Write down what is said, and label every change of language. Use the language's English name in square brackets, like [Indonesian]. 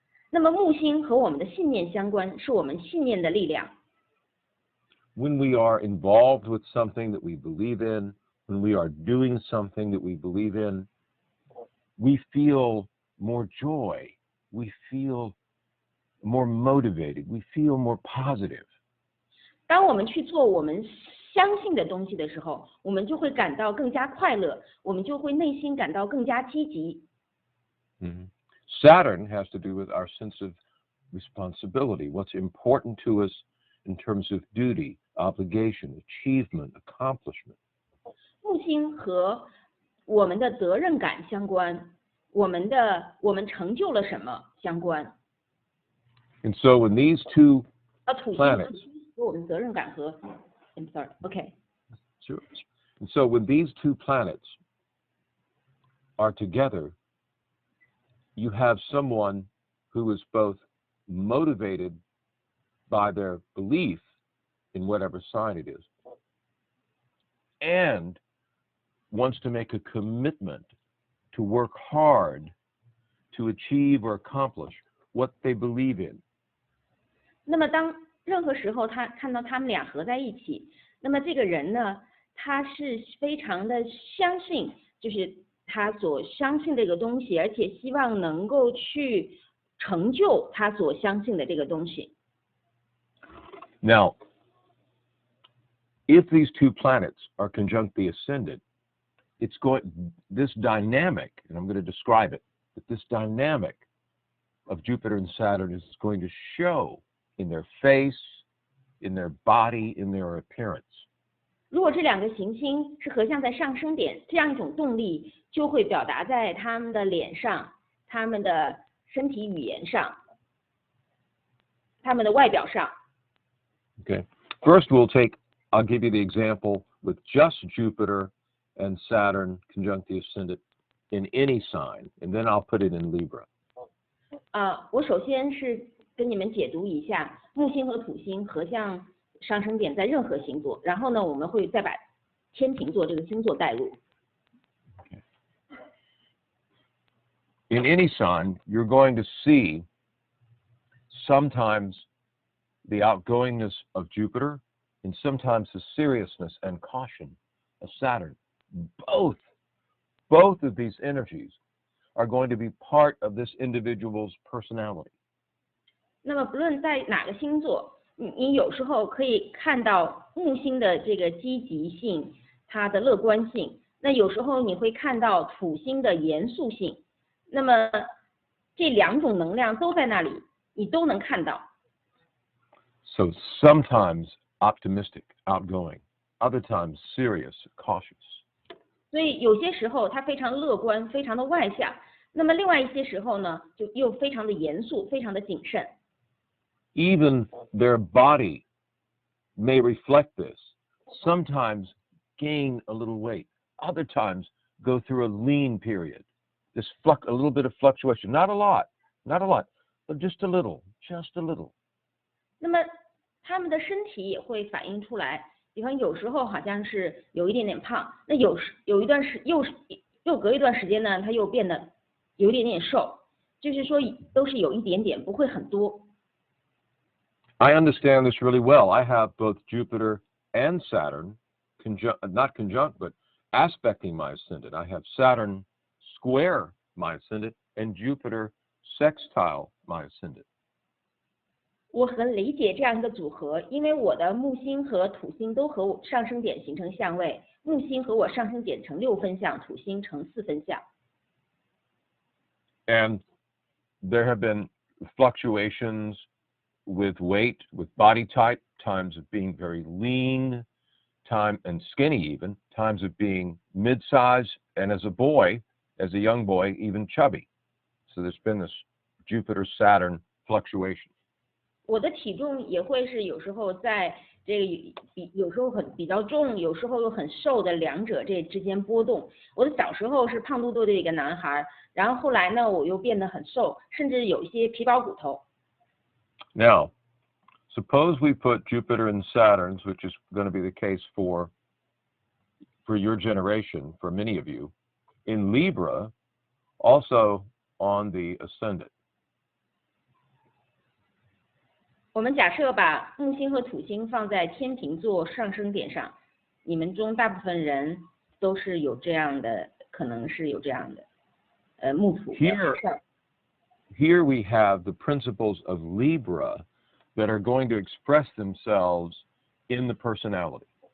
[Chinese] 那么木星和我们的信念相关，是我们信念的力量。 [English] When we are involved with something that we believe in, when we are doing something that we believe in, we feel more joy, we feel more motivated, we feel more positive. [Chinese] 当我们去做我们相信的东西的时候，我们就会感到更加快乐，我们就会内心感到更加积极。 [English] Saturn has to do with our sense of responsibility, what's important to us in terms of duty, obligation, achievement, accomplishment. [Chinese] 木星和我们的责任感相关，我们成就了什么相关。 [English] And so when these two [Chinese] 土星 [English] planets [Chinese] 和我们责任感和 [English] I'm sorry, okay. Sure. And so when these two planets are together, you have someone who is both motivated by their belief in whatever sign it is, and wants to make a commitment to work hard to achieve or accomplish what they believe in. [Chinese] 那么当任何时候他看到他们俩合在一起，那么这个人呢，他是非常的相信，就是他所相信这个东西，而且希望能够去成就他所相信的这个东西。 [English] Now, if these two planets are conjunct the ascendant, this dynamic, and I'm going to describe it, but this dynamic of Jupiter and Saturn is going to show in their face, in their body, in their appearance. [Chinese] 如果这两个行星是合相在上升点，这样一种动力就会表达在他们的脸上、他们的身体语言上、他们的外表上。 [English] Okay. First, I'll give you the example with just Jupiter and Saturn conjunct the ascendant in any sign, and then I'll put it in Libra. [Chinese] 我首先是跟你们解读一下木星和土星合相上升点在任何星座，然后呢，我们会再把天秤座这个星座带入。 [English] Okay. In any sign, you're going to see sometimes the outgoingness of Jupiter and sometimes the seriousness and caution of Saturn. Both of these energies are going to be part of this individual's personality. [Chinese] 那么不论在哪个星座，你有时候可以看到木星的这个积极性，它的乐观性；那有时候你会看到土星的严肃性。那么这两种能量都在那里，你都能看到。 [English] So sometimes optimistic, outgoing, other times serious, cautious. [Chinese] 所以有些时候它非常乐观，非常的外向；那么另外一些时候呢，就又非常的严肃，非常的谨慎。 [English] Even their body may reflect this. Sometimes gain a little weight. Other times go through a lean period. A little bit of fluctuation. Not a lot, but just a little. [Chinese] 那么他们的身体也会反映出来，比方有时候好像是有一点点胖，那又隔一段时间呢，他又变得有一点点瘦，就是说都是有一点点，不会很多。 [English] I understand this really well. I have both Jupiter and Saturn, not conjunct, but aspecting my ascendant. I have Saturn square my ascendant and Jupiter sextile my ascendant. [Chinese] 我很理解这样一个组合，因为我的木星和土星都和我上升点形成相位，木星和我上升点成6分相，土星成4分相。 [English] And there have been fluctuations with weight, with body type, times of being very lean, and skinny even, times of being mid-size, and as a young boy, even chubby. So there's been this Jupiter-Saturn fluctuation. [Chinese] 我的体重也会是有时候在这个有时候比较重，有时候又很瘦的两者这之间波动。我的小时候是胖嘟嘟的一个男孩，然后后来呢我又变得很瘦，甚至有一些皮包骨头。 [English] Now, suppose we put Jupiter and Saturn, which is going to be the case for your generation, for many of you, in Libra, also on the ascendant. [Chinese] 我们假设把木星和土星放在天秤座上升点上，你们中大部分人都是有这样的，可能是有这样的木土。 [English] Here we have the principles of Libra that are going to express themselves in the personality.